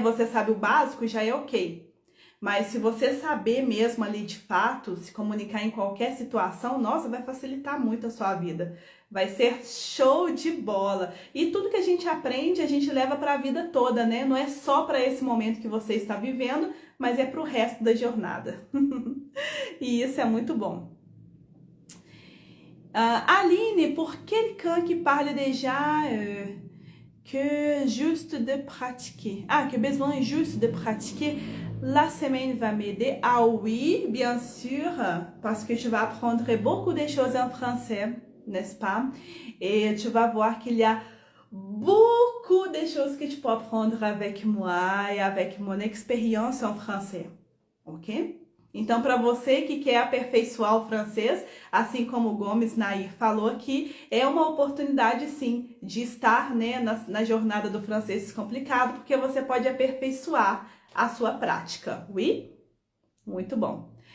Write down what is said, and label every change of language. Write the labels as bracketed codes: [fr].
[pt] Você sabe o básico, já é ok. Mas se você saber mesmo ali de fato, se comunicar em qualquer situação, nossa, vai facilitar muito a sua vida. Vai ser show de bola. E tudo que a gente aprende, a gente leva para a vida toda, né? Não é só para esse momento que você está vivendo, mas é para o resto da jornada. E isso é muito bom. [fr] Aline, pour quelqu'un qui parle déjà que juste de pratiquer, que besoin juste de pratiquer, la semaine va m'aider. Ah oui, bien sûr, parce que tu vas apprendre beaucoup de choses en français, n'est-ce pas? Et tu vas voir qu'il y a beaucoup de choses que tu peux apprendre avec moi et avec mon expérience en français, ok? [pt] Então, para você que quer aperfeiçoar o francês, assim como o Gomes Nair falou aqui, é uma oportunidade sim de estar, né, na jornada do francês descomplicado, porque você pode aperfeiçoar a sua prática. [fr] Oui? [pt] Muito bom.